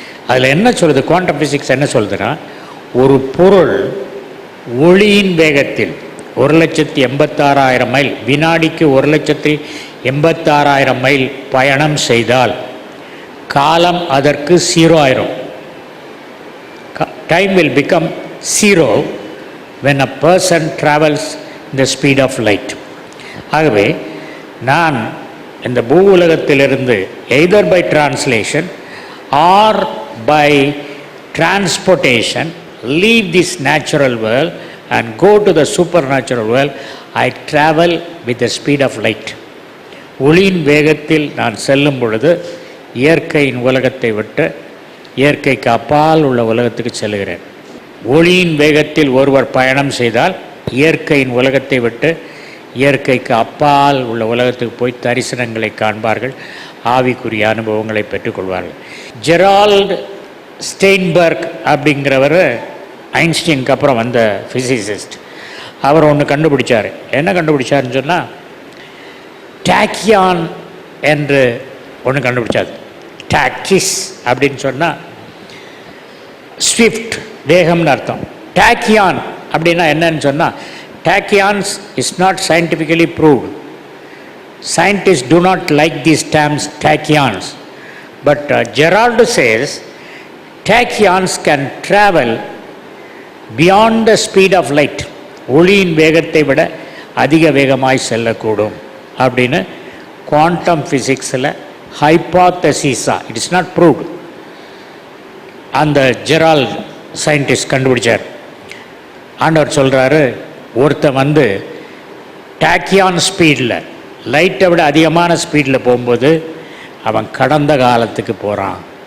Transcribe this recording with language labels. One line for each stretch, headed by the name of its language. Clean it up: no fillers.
Tamil: அதில் என்ன சொல்லுது, குவாண்டம் ஃபிசிக்ஸ் என்ன சொல்லுதுன்னா, ஒரு பொருள் ஒளியின் வேகத்தில் 1,86,000 மைல், வினாடிக்கு 1,86,000 மைல் பயணம் செய்தால் காலம் அதற்கு 0 ஆயிரும்.
English: Time will become 0 when a person travels the speed of light.
Tamil: ஆகவே நான் இந்த பூ உலகத்திலிருந்து
English: either by translation or by transportation leave this natural world and go to the supernatural world. I travel with the speed of light.
Tamil: ஒளியின் வேகத்தில் நான் செல்லும் பொழுது இயற்கையின் உலகத்தை விட்டு இயற்கைக்கு அப்பால் உள்ள உலகத்துக்கு செல்கிறேன். ஒளியின் வேகத்தில் ஒருவர் பயணம் செய்தால் இயற்கையின் உலகத்தை விட்டு இயற்கைக்கு அப்பால் உள்ள உலகத்துக்கு போய் தரிசனங்களை காண்பார்கள், ஆவிக்குரிய அனுபவங்களை பெற்றுக்கொள்வார்கள். ஜெரால்டு ஸ்டெயின்பர்க் அப்படிங்கிறவர் ஐன்ஸ்டீனுக்கு அப்புறம் வந்த ஃபிசிசிஸ்ட். அவர் ஒன்று கண்டுபிடிச்சார். என்ன கண்டுபிடிச்சாருன்னு சொன்னால், டாக்கியான் என்று ஒன்று கண்டுபிடிச்சார். டாக்கிஸ் அப்படின்னு சொன்னால் ஸ்விஃப்ட், வேகம்னு அர்த்தம். டாக்கியான் அப்படின்னா என்னன்னு சொன்னால்,
English: Tachyons is not scientifically proved. Scientists do not like these terms tachyons, but Gerald says tachyons can travel beyond the speed of light.
Tamil: ஒளியின் வேகத்தை விட அதிக வேகமாய் செல்லக்கூடும் அப்படின்னு குவாண்டம் ஃபிசிக்ஸில் ஹைபாத்தசிஸா,
English: it is not proved,
Tamil: அந்த ஜெரால்ட் சயின்டிஸ்ட் கண்டுபிடிச்சார். ஆண்டவர் சொல்கிறாரு, ஒருத்தன் டாக்கியான் ஸ்பீடில், லைட்டை விட அதிகமான ஸ்பீடில் போகும்போது அவன் கடந்த காலத்துக்கு போகிறான்.